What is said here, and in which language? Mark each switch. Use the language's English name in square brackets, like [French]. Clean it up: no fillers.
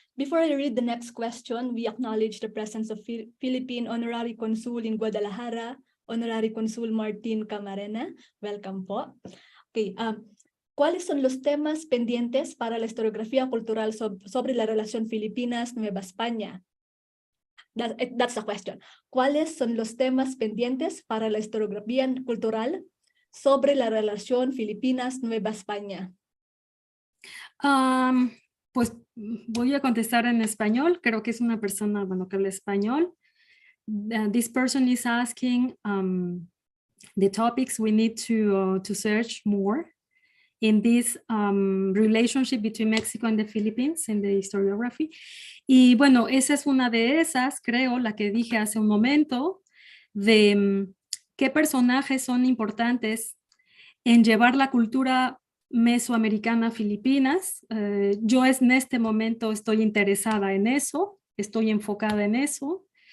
[English] Before I read the next question, we acknowledge the presence of Philippine Honorary Consul in Guadalajara, Honorary Consul Martin Camarena. Welcome po. [Spanish] Okay, ¿cuáles son los temas pendientes para la historiografía cultural sobre la relación Filipinas-Nueva España? [English] That's the question. [Spanish] ¿Cuáles son los temas pendientes para la historiografía cultural sobre la relación Filipinas-Nueva España? Pues voy a contestar en español. Creo que es una persona, bueno, que habla español. [English] This person is asking the topics we need to search more in this relationship between Mexico and the Philippines in the historiography. [Spanish] Y bueno, esa es una de esas, creo, la que dije hace un momento, de qué personajes son importantes en llevar la cultura mesoamericana a Filipinas. Yo en este momento estoy interesada en eso, estoy enfocada en eso.